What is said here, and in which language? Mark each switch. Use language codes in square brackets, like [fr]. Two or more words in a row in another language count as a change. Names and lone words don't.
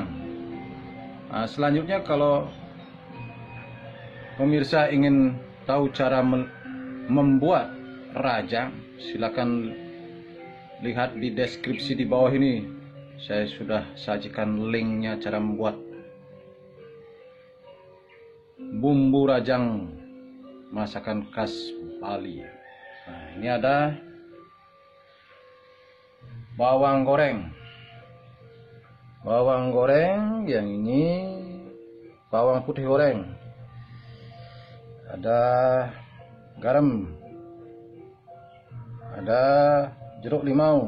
[id] Nah, selanjutnya kalau pemirsa ingin tahu cara membuat rajang, silakan lihat di deskripsi di bawah ini. Saya sudah sajikan linknya cara membuat bumbu rajang masakan khas Bali. Nah, ini ada bawang goreng. Bawang goreng, yang ini bawang putih goreng. Ada garam. Ada jeruk limau.